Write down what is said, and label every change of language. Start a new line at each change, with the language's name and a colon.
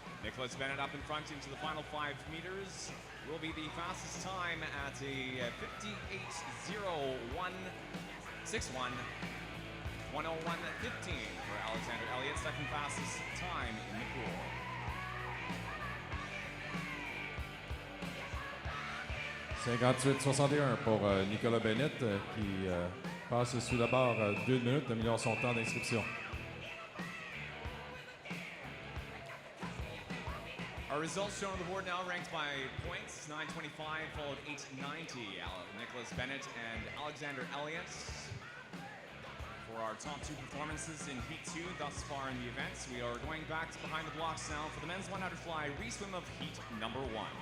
English: Nicholas Bennett up in front into the final 5 meters will be the fastest time at a 58.0161. 101.15 for Alexander Elliott, second fastest time in the pool.
French: « 58-61 pour Nicolas Bennett qui passe sous la barre 2 minutes, améliore son temps d'inscription.
English: Our results shown on the board now, ranked by points. 925 followed 890. Nicholas Bennett and Alexander Elliott for our top 2 performances in Heat 2 thus far in the events. We are going back to behind the blocks now for the men's 100 fly re-swim of Heat number 1.